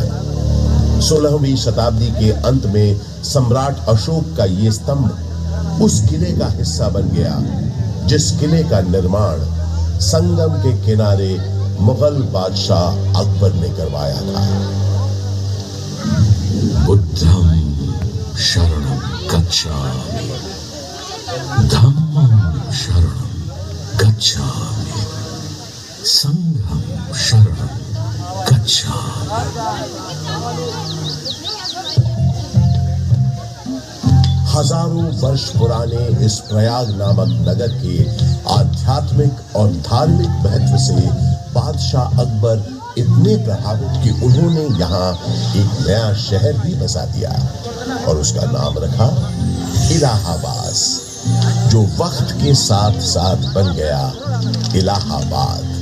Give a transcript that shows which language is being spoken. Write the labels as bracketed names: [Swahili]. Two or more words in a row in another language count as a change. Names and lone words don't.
[Hindi] 16वीं शताब्दी के अंत में सम्राट अशोक का ये स्तंभ उस किले का हिस्सा बन गया जिस किले का निर्माण संगम के किनारे मुगल बादशाह अकबर ने करवाया था। [Pali] बुद्ध बुद्धं शरणं गच्छामि, धम्मं शरणं गच्छामि, संघं शरणं गच्छामि। [Hindi] हजारों वर्ष पुराने इस प्रयाग नामक नगर के आध्यात्मिक और धार्मिक महत्व से बादशाह अकबर इतने प्रभावित कि उन्होंने यहाँ एक नया शहर भी बसा दिया और उसका नाम रखा इलाहाबाद, जो वक्त के साथ साथ बन गया इलाहाबाद।